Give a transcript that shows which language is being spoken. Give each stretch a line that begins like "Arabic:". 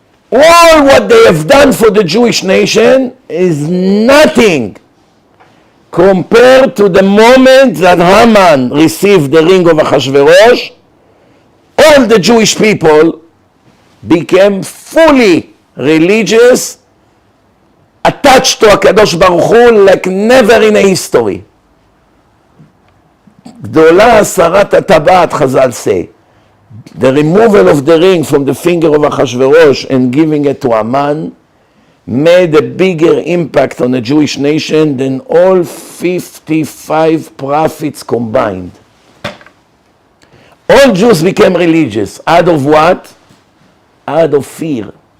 English: All what they have done for the Jewish nation is nothing compared to the moment that Haman received the ring of Achashverosh all the Jewish people became fully religious, attached to HaKadosh Baruch Hu like never in a history.
Hebrew: גדולה הסרת הטבעת, חז"ל
English: say. The removal of the ring from the finger of Achashverosh and giving it to Haman made a bigger impact on the Jewish nation than all 55 prophets combined. All Jews became religious. Out of what? Out of fear.